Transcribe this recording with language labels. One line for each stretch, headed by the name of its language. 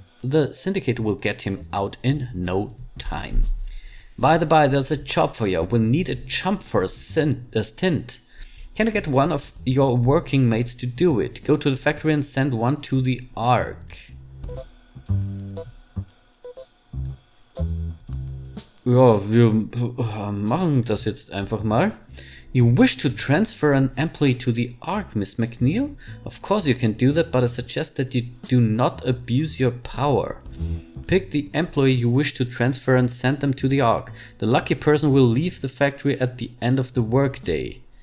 English: The syndicate will get him out in no time. By the by, there's a job for you. We'll need a chump for a stint. Can I get one of your working mates to do it? Go to the factory and send one to the Ark.
German: Ja, wir machen das jetzt einfach mal.
English: You wish to transfer an employee to the Ark, Miss McNeil? Of course you can do that, but I suggest that you do not abuse your power. Pick the employee you wish to transfer and send them to the Ark. The lucky person will leave the factory at the end of the workday.